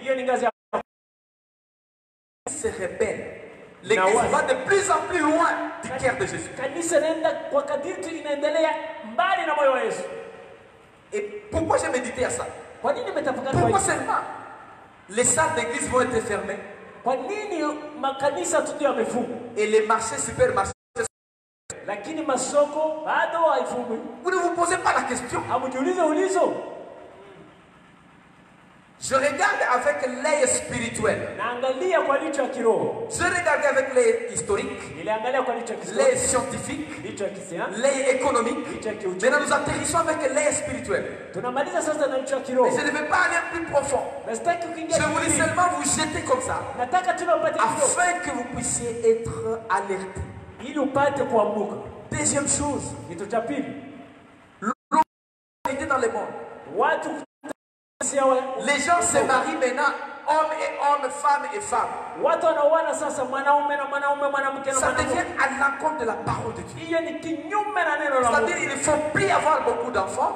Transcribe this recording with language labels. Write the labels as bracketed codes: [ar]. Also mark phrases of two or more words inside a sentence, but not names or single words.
[fr] Se rebelle. L'église va de plus en plus loin du cœur de Jésus. Et pourquoi j'ai médité à ça? Pourquoi seulement les salles d'église vont être fermées? [sw] Kwa nini makanisa tu ndio yamefungwa? [fr] Et les marchés, supermarchés. [sw] Lakini masoko bado haifungwi. [fr] Vous ne vous posez pas la question. [sw] Hamujiulize ulizo. [fr] Je regarde avec l'œil spirituel. [sw] Naangalia kwa licho ya kiroho. [fr] Je regarde avec l'œil historique. [sw] Niliangalia kwa licho ya kiroho. [fr] L'œil scientifique. [sw] Licho ya kisayansi. [fr] L'œil économique. [sw] Licho ya kiuchumi. [fr] Maintenant nous atterrissons avec l'œil spirituel. [sw] Tunamaliza sasa na licho ya kiroho. [fr] Mais je ne vais pas aller plus profond. [sw] Nasitaki kuingia. [fr] Je voulais seulement vous jeter comme ça. [sw] Nataka tu upate kidogo. [fr] Afin que vous puissiez être alertés. [sw] Ili upate kuamka. [fr] Deuxième chose. [sw] Kitu cha pili. [fr] L'homme dans le monde. [sw] Watu [fr] les gens se marient maintenant, hommes et hommes, femmes et femmes. Ça devient à l'encontre de la parole de Dieu. C'est-à-dire qu'il ne faut plus avoir beaucoup d'enfants.